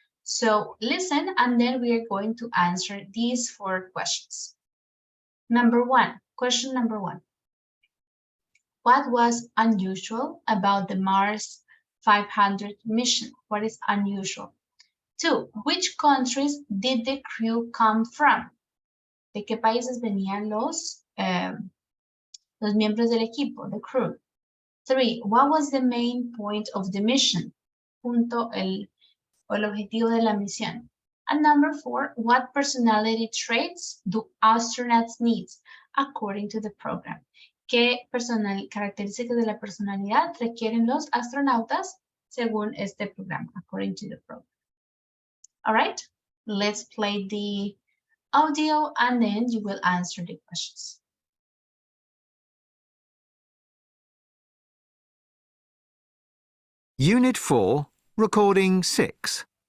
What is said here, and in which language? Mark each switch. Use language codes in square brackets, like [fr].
[en] So listen, and then we are going to answer these 4 questions. Question number one. What was unusual about the Mars 500 mission? What is unusual? 2, which countries did the crew come from? [es] ¿De qué países venían los miembros del equipo, [en] the crew? 3, what was the main point of the mission? [es] Punto el objetivo de la misión. [en] And number 4, what personality traits do astronauts need according to the program? [es] ¿Qué características de la personalidad requieren los astronautas según este programa, [en] according to the program? All right, let's play the audio and then you will answer the questions. Unit 4, Recording 6.